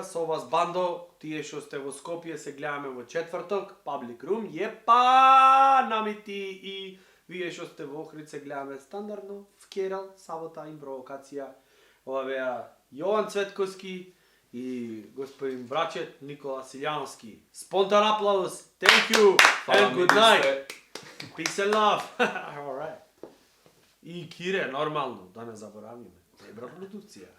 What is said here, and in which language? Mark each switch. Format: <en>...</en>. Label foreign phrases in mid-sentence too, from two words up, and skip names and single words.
<mk>Со вас бандо, тие што сте во Скопје се гледаме во четврток, Public Room. Епа, намити и вие што сте во Охрид се гледаме стандардно, вкерал, сабота, импровокација. Ова беа Јован Цветковски и господин брачет Никола Силјановски. Спонтан аплауз.</mk> <en>Thank you and good night. Peace and love. Alright.</en> <mk>И Кире, нормално, да не заборавиме. Добра продукција.</mk>